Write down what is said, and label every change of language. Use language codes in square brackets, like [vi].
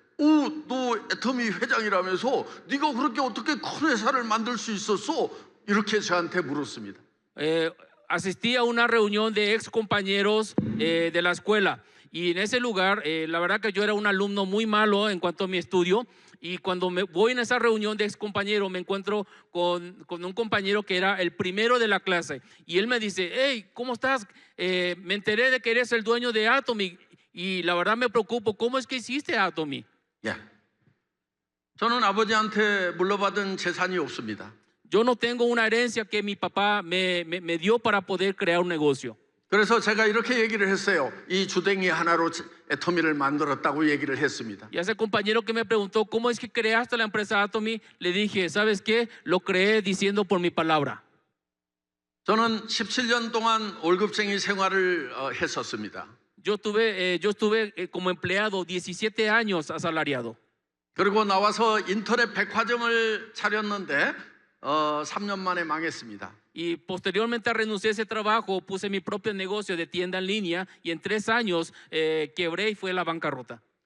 [ko] 너 애터미 회장이라면서 네가 그렇게 어떻게 큰 회사를 만들 수 있었어? 이렇게 저한테 물었습니다. [es] Asistí a una reunión de ex compañeros de la escuela y en ese lugar, la verdad que yo era un alumno muy malo en cuanto a mi estudio. Y cuando me voy en esa reunión de ex compañeros, me encuentro con un compañero que era el primero de la clase. Y él me dice, hey, ¿cómo estás? Me enteré de que eres el dueño de Atomy. Y la verdad me preocupo, ¿cómo es que hiciste Atomy? [ko] 예. 저는 아버지한테 물려받은 재산이 없습니다. [es] Yo no tengo una herencia que mi papá me dio para poder crear un negocio. [ko] 그래서 제가 이렇게 얘기를 했어요. 이 주댕이 하나로 애터미를 만들었다고 얘기를 했습니다. [es] Y a ese compañero que me preguntó, ¿cómo es que creaste la empresa Atomy? Le dije, ¿sabes qué? Lo creé diciendo por mi palabra. [ko] 저는 17년 동안 월급쟁이 생활을 했었습니다. [es] Yo estuve como empleado 17 años asalariado. [ko] 그리고 나와서 인터넷 백화점을 차렸는데 3년 만에 망했습니다. [es] Y posteriormente renuncié a ese trabajo, puse mi propio negocio de tienda en línea y en 3 años quebré y fue a la bancarrota.